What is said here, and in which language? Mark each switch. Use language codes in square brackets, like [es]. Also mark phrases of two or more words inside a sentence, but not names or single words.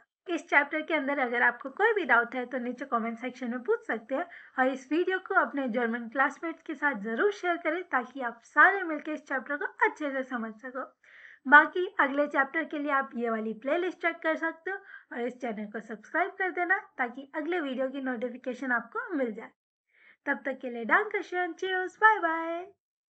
[hi] इस चैप्टर के अंदर अगर आपको कोई भी डाउट है तो नीचे [en] comment section [hi] में पूछ सकते हैं, और इस वीडियो को अपने [en] German classmates [hi] के साथ ज़रूर शेयर करें ताकि आप सारे मिलकर इस चैप्टर को अच्छे से समझ सको। बाकी अगले चैप्टर के लिए आप ये वाली [en] playlist check [hi] कर सकते हो, और इस चैनल को सब्सक्राइब कर देना ताकि अगले वीडियो की नोटिफिकेशन आपको मिल जाए। तब तक के लिए [de] danke schön, [en] cheers, bye bye.